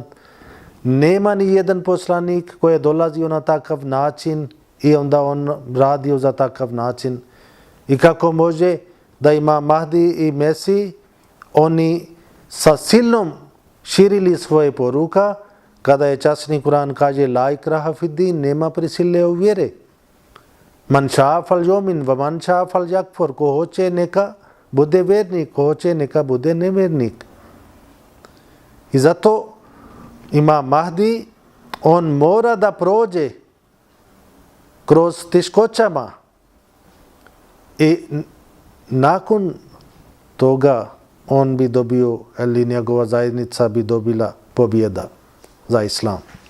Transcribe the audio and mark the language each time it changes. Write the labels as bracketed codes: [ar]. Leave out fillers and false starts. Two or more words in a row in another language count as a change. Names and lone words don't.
[bs] Nema ni jedan poslanik koji je dolazio na takav način i onda on radio za takav način. I kako može da ima Mahdi i Mesih, oni sa silnom širili svoje poruka, kada je časni Kur'an kaže [ar] لا إكراه في الدين, [bs] nema prisile u vjere. [ar] من شاء فليؤمن ومن شاء فليكفر, [bs] ko hoće neka bude vjernik, ko hoće neka bude nevjernik. I zato ima Mahdi, on mora da prođe kroz teškoćama i nakon toga on bi dobio, ili njegova zajednica bi dobila pobjeda za islam.